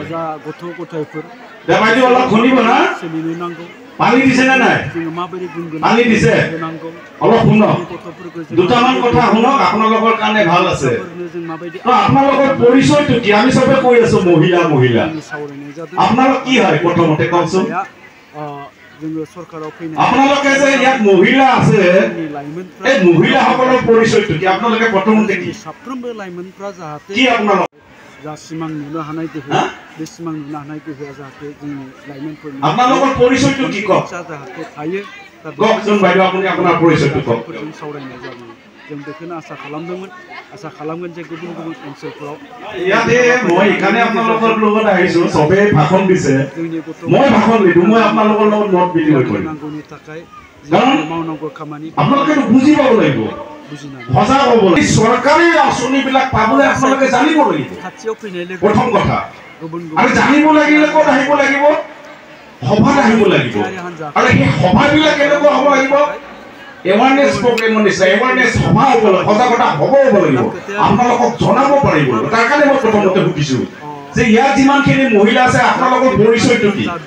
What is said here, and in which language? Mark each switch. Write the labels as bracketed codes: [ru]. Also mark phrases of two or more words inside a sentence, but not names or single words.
[as] বাইদেউ অলপ শুনিব না পানী দিছে নে নাই পানী দিছে অলপ শুনক দুটামান কথা শুনক আপোনালোকৰ কাৰণে ভাল আছে আপোনালোকৰ পৰিচয়টো কি আমি চবে কৈ আছো মহিলা আপোনালোক কি হয় প্ৰথমতে কওকচোন আপোনালোকে যে ইয়াত মহিলা আছে এই মহিলাসকলৰ পৰিচয়টো কি আপোনালোকে প্ৰথমতে কি কি আপোনালোক [brx] सिमां नुनो हानाय गोहो बे सिमां नुनो हानाय गोहोआ जाहाथे जोंनि लाइमोनफोरनि [as] আপোনালোকৰ পৰিচয়টো কি কওক [brx] जाहाथे थायो [as] কওকচোন বাইদেউ আপুনি আপোনাৰ পৰিচয়টো কওক [brx] जों सावरायनाय जादों जों बेखौनो आसा खालामदोंमोन आसा खालामगोन जे गुबुन गुबुन ओनसोलफोराव [as] ইয়াতে মই এখানে আপোনালোকৰ লগত আহিছো সবে ভাষণ দিছে মই ভাষণ দিছো মই আপোনালোকৰ লগত মত বিনিময় কৰিম [brx] नांगौनि थाखाय मावनांगौ खामानि [as] আপোনালোকে বুজি পাব লাগিব সজাগ হ'ব লাগিব চৰকাৰী আঁচনিবিলাক পাবলৈ আপোনালোকে জানিব লাগিব প্ৰথম কথা আৰু জানিব লাগিলে ক'ত আহিব লাগিব সভাত আহিব লাগিব আৰু সেই সভাবিলাক কেনেকুৱা হ'ব লাগিব [en] awareness programme [as] নিচিনা এৱাৰনেছ সভা হ'ব লাগিব সজাগতা হ'ব লাগিব আপোনালোকক জনাব পাৰিব তাৰ কাৰণে মই প্ৰথমতে সুধিছো যে ইয়াত যিমানখিনি মহিলা আছে আপোনালোকৰ পৰিচয়টো কি